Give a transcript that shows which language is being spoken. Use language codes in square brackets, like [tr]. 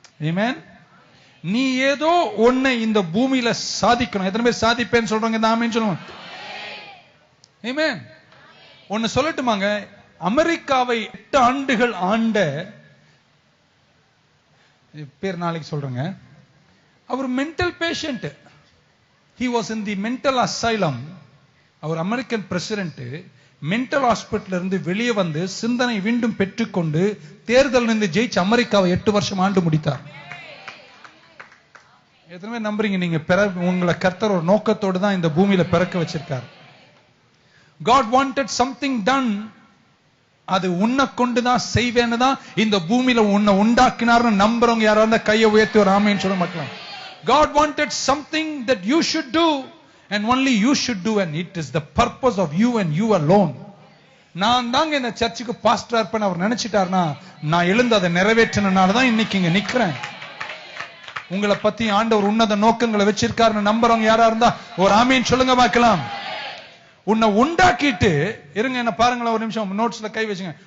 [ta] ஆமென். நீ ஏதோ ஒன்னை இந்த பூமியில சாதிக்கணும். எத்தனை பேர் சாதிப்பேன்னு சொல்றாங்க? இந்த ஆமென் சொல்லுங்க. ஆமென். ஒன்னு சொல்லட்டுமாங்க, அமெரிக்காவை 8 ஆண்டுகள் ஆண்ட பேர் நாளைக்கு சொல்றேங்க. அவர் mental patient. [en] He was in the mental asylum. [ta] Our American president. Mental hospital இருந்து வெளியே வந்து சிந்தனை மீண்டும் பெற்றுக்கொண்டு தேர்தல் நின்று ஜெயிச்சு அமெரிக்காவை 8 வருஷம் ஆண்டு முடித்தார். எத்தனை பேர் நம்புறீங்க நீங்க உங்களை கர்த்தர் ஒரு நோக்கத்தோடு தான் இந்த பூமியில பிறக்க வச்சிருக்கார். [en] God wanted something done. [ta] அது உன்னை கொண்டுதான் செய்வேன்னு தான் இந்த பூமியில உன்னை உண்டாக்கினார்னு நம்புறவங்க யாரா இருந்தா கையை உயர்த்தி ஒரு ஆமென் சொல்ல மாட்டலாம். [en] God wanted something that you should do and only you should do, and it is the purpose of you and you alone. [ta] நான் தாங்க இந்த சர்ச்சுக்கு பாஸ்டரா இருப்பேன் அவர் நினைச்சிட்டார்னா நான் எழுந்து அதை நிறைவேற்றினால தான் இன்னைக்கு இங்க நிக்கிறேன். உங்களை பத்தி ஆண்டவர் உன்னத நோக்கங்களை வச்சிருக்காருன்னு நம்புறவங்க யாரா இருந்தா ஒரு ஆமென் சொல்லுங்க பார்க்கலாம். உன்னை உண்டாக்கிட்டு இருங்க, என்ன பாருங்களேன் ஒரு நிமிஷம், நோட்ஸ்ல கை வச்சுங்க.